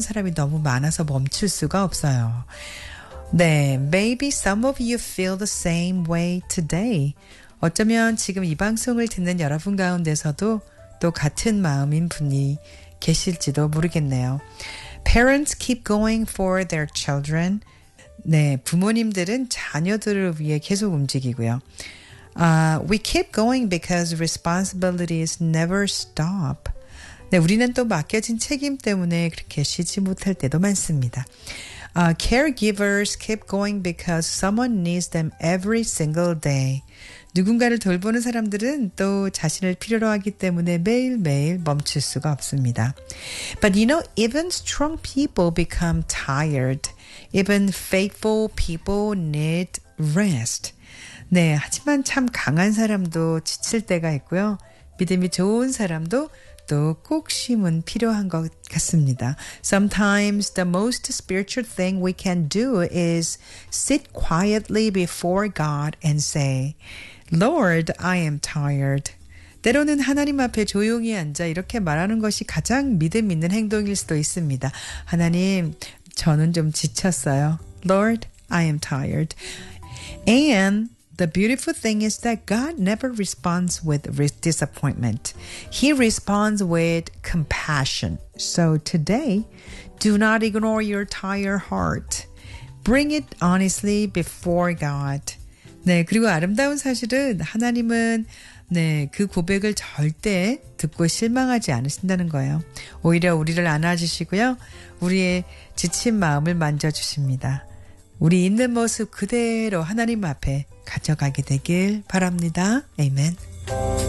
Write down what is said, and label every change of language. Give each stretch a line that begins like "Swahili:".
Korean: 사람이 너무 많아서 멈출 수가 없어요.
English: 네, maybe some of you feel the same way today.
Korean: 어쩌면 지금 이 방송을 듣는 여러분 가운데서도 또 같은 마음인 분이 계실지도 모르겠네요.
English: Parents keep going for their children.
Korean: 네, 부모님들은 자녀들을 위해 계속 움직이고요.
English: We keep going because responsibilities never stop.
Korean: 네, 우리는 또 맡겨진 책임 때문에 그렇게 쉬지 못할 때도 많습니다.
English: Caregivers keep going because someone needs them every single day.
Korean: 누군가를 돌보는 사람들은 또 자신을 필요로 하기 때문에 매일매일 멈출 수가 없습니다.
English: But you know, even strong people become tired. Even faithful people need rest.
Korean: 네, 하지만 참 강한 사람도 지칠 때가 있고요. 믿음이 좋은 사람도 또 꼭 쉼은 필요한 것 같습니다.
English: Sometimes the most spiritual thing we can do is sit quietly before God and say, Lord, I am tired.
Korean: 때로는 하나님 앞에 조용히 앉아 이렇게 말하는 것이 가장 믿음 있는 행동일 수도 있습니다. 하나님, 저는 좀 지쳤어요.
English: Lord, I am tired. And the beautiful thing is that God never responds with disappointment. He responds with compassion. So today, do not ignore your tired heart. Bring it honestly before God.
Korean: 네, 그리고 아름다운 사실은 하나님은 네, 그 고백을 절대 듣고 실망하지 않으신다는 거예요. 오히려 우리를 안아주시고요. 우리의 지친 마음을 만져주십니다. 우리 있는 모습 그대로 하나님 앞에 가져가게 되길 바랍니다. 아멘.